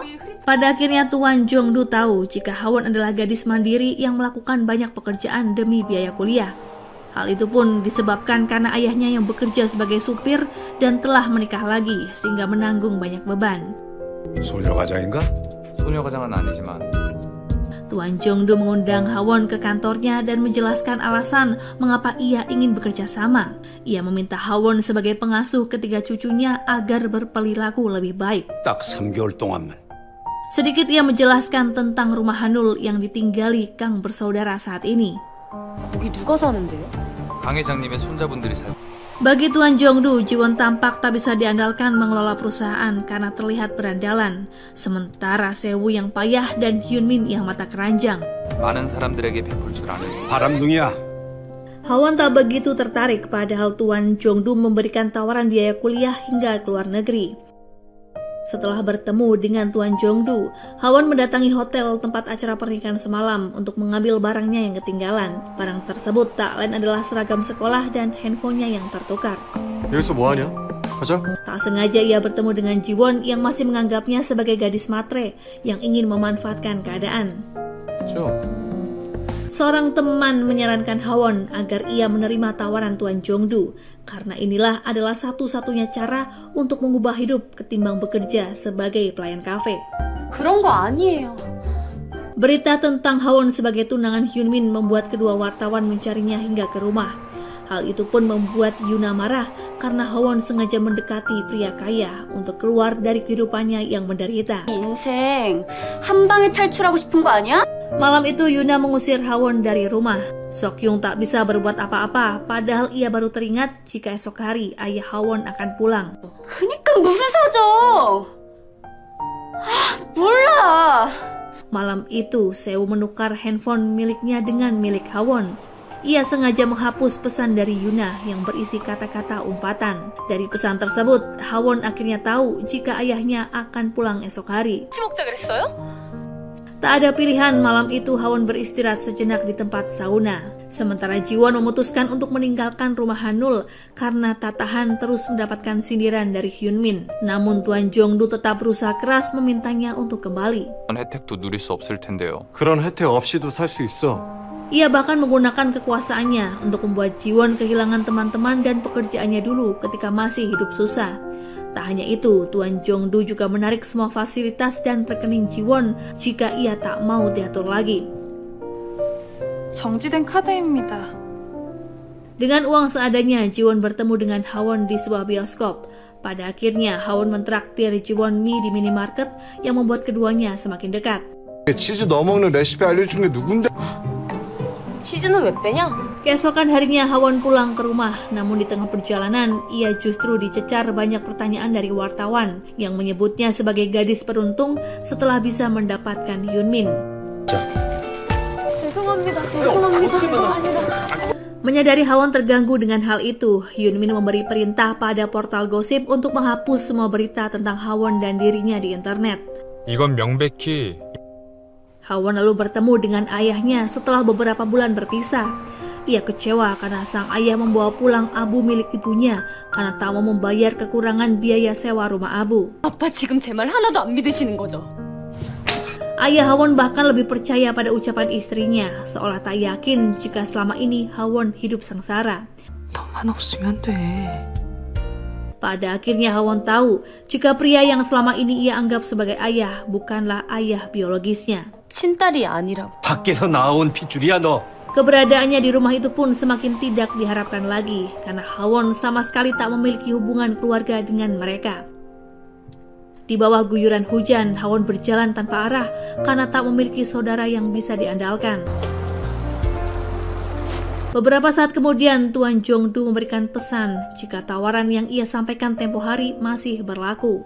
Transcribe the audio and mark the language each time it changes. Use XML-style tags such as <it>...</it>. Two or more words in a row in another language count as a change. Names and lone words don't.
<id>Pada akhirnya Tuan Jongdu tahu jika Hawon adalah gadis mandiri yang melakukan banyak pekerjaan demi biaya kuliah. Hal itu pun disebabkan karena ayahnya yang bekerja sebagai supir dan telah menikah lagi sehingga menanggung banyak beban.</id> <ko>소녀가장인가? 소녀가장은 아니지만</ko> <id>Tuan Jongdu mengundang Hawon ke kantornya dan menjelaskan alasan mengapa ia ingin bekerja sama. Ia meminta Hawon sebagai pengasuh ketiga cucunya agar berperilaku lebih baik.</id> <ko>딱 3개월 동안만.</ko> <id>Sedikit ia menjelaskan tentang rumah Hanul yang ditinggali Kang bersaudara saat ini.</id> <ko>거기 누가 사는데요? 강 회장님의 손자분들이 살</ko> <id>Bagi Tuan Jong-du, Ji-won tampak tak bisa diandalkan mengelola perusahaan karena terlihat berandalan. Sementara Seo-woo yang payah dan Hyun-min yang mata keranjang.</id> <ko>많은 사람들에게 베풀 줄 아는 바람둥이야.</ko> <id>Ha-won tak begitu tertarik padahal Tuan Jong-du memberikan tawaran biaya kuliah hingga ke luar negeri. Setelah bertemu dengan Tuan Jong-du, Ha-won mendatangi hotel tempat acara pernikahan semalam untuk mengambil barangnya yang ketinggalan. Barang tersebut tak lain adalah seragam sekolah dan handphonenya yang tertukar.</id> <ko>여기서 뭐하냐? 가자.</ko> <id>Tak sengaja ia bertemu dengan Ji-won yang masih menganggapnya sebagai gadis matre yang ingin memanfaatkan keadaan.</id> <ko>저.</ko> <id>Seorang teman menyarankan Ha-won agar ia menerima tawaran Tuan Jong-du karena inilah adalah satu-satunya cara untuk mengubah hidup ketimbang bekerja sebagai pelayan kafe.</id> <ko>그런 거 아니에요.</ko> <id>Berita tentang Ha-won sebagai tunangan Hyun-min membuat kedua wartawan mencarinya hingga ke rumah. Hal itu pun membuat Yuna marah karena Ha-won sengaja mendekati pria kaya untuk keluar dari kehidupannya yang menderita.</id> <ko>인생 한 방에 탈출하고 싶은 거 아니야?</ko> <id>Malam itu Yuna mengusir Ha-won dari rumah. Sok-yung tak bisa berbuat apa-apa padahal ia baru teringat jika esok hari ayah Ha-won akan pulang.</id> <ko>그니까 무슨 사정? 몰라.</ko> <id>Malam itu Seo menukar handphone miliknya dengan milik Ha-won. Ia sengaja menghapus pesan dari Yuna yang berisi kata-kata umpatan. Dari pesan tersebut, Ha-won akhirnya tahu jika ayahnya akan pulang esok hari.</id> <ko>같이 먹자 그랬어요?</ko> <id>Tak ada pilihan, malam itu Ha-won beristirahat sejenak di tempat sauna. Sementara Ji-won memutuskan untuk meninggalkan rumah Hanul karena tak tahan terus mendapatkan sindiran dari Hyun-min. Namun Tuan Jong-du tetap berusaha keras memintanya untuk kembali.</id> <ko>혜택도 누릴 수 없을 텐데요. 그런 혜택 없이도 살 수 있어.</ko> <id>Ia bahkan menggunakan kekuasaannya untuk membuat Ji-won kehilangan teman-teman dan pekerjaannya dulu ketika masih hidup susah. Tak hanya itu, Tuan Jong-du juga menarik semua fasilitas dan rekening Ji-won jika ia tak mau diatur lagi.</id> <ko>정지된 카드입니다.</ko> <id>Dengan uang seadanya, Ji-won bertemu dengan Ha-won di sebuah bioskop. Pada akhirnya, Ha-won mentraktir Ji-won mie di minimarket yang membuat keduanya semakin dekat.</id> <ko>치즈 넣어 먹는 레시피 알려준 게 누군데? 치즈는 왜 빼냐?</ko> <id>Keesokan harinya Ha-won pulang ke rumah, namun di tengah perjalanan ia justru dicecar banyak pertanyaan dari wartawan yang menyebutnya sebagai gadis beruntung setelah bisa mendapatkan Hyun-min.</id> <ko>죄송합니다.</ko> <id>Menyadari Ha-won terganggu dengan hal itu, Hyun-min memberi perintah pada portal gosip untuk menghapus semua berita tentang Ha-won dan dirinya di internet.</id> <ko>이건 명백히</ko> <id>Ha-won lalu bertemu dengan ayahnya setelah beberapa bulan berpisah. Ia kecewa karena sang ayah membawa pulang abu milik ibunya karena tak mau membayar kekurangan biaya sewa rumah abu.</id> <ko>아빠 지금 제 말 하나도 안 믿으시는 거죠?</ko> <id>Ayah Ha-won bahkan lebih percaya pada ucapan istrinya, seolah tak yakin jika selama ini Ha-won hidup sengsara.</id> <ko>너만 없으면 돼.</ko> <id>Pada akhirnya Ha-won tahu jika pria yang selama ini ia anggap sebagai ayah bukanlah ayah biologisnya.</id> <ko>친딸이 아니라고. 밖에서 나온 핏줄이야 너.</ko> <id>Keberadaannya di rumah itu pun semakin tidak diharapkan lagi karena Ha-won sama sekali tak memiliki hubungan keluarga dengan mereka. Di bawah guyuran hujan, Ha-won berjalan tanpa arah karena tak memiliki saudara yang bisa diandalkan. Beberapa saat kemudian, Tuan Jong-du memberikan pesan jika tawaran yang ia sampaikan tempo hari masih berlaku.</id>